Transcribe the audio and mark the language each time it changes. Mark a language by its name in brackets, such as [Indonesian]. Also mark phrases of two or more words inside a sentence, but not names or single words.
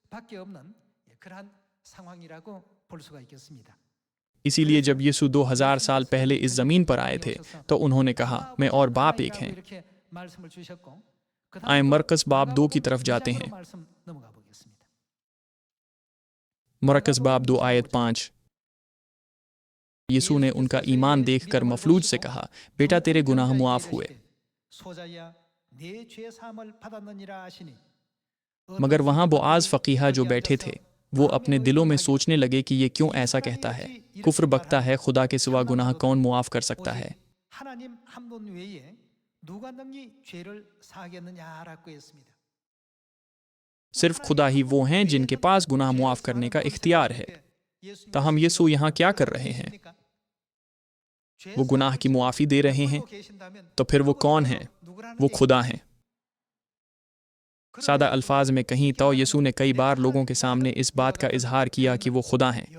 [Urdu] اسی لیے جب یسوع 2000 سال پہلے اس زمین پر آئے تھے تو انہوں نے کہا، میں اور باپ ایک ہیں. آئے مرقس باب 2 کی طرف جاتے ہیں. مرقس باب 2 آیت 5. یسوع نے ان کا ایمان دیکھ کر مفلوج سے کہا، بیٹا تیرے گناہ معاف ہوئے. [Korean] 소자야 네 죄 사함을 받았느니라 하시니 [Urdu] مگر وہاں بوآز فقیہا جو بیٹھے تھے وہ اپنے دلوں میں سوچنے لگے کہ یہ کیوں ایسا کہتا ہے. کفر بکتا ہے، خدا کے سوا گناہ کون معاف کر سکتا ہے. [Korean] 하나님 한 분 외에 누가 능히 죄를 사하겠느냐라고 했습니다. [Urdu] صرف خدا ہی وہ ہیں جن کے پاس گناہ معاف کرنے کا اختیار ہے. تاہم یسوع یہاں کیا کر رہے ہیں؟ وہ گناہ کی معافی دے رہے ہیں، تو پھر وہ کون ہیں? وہ خدا ہیں. سادہ الفاظ میں کہیں تو یسوع نے کئی بار لوگوں کے سامنے اس بات کا اظہار کیا کہ وہ خدا ہیں.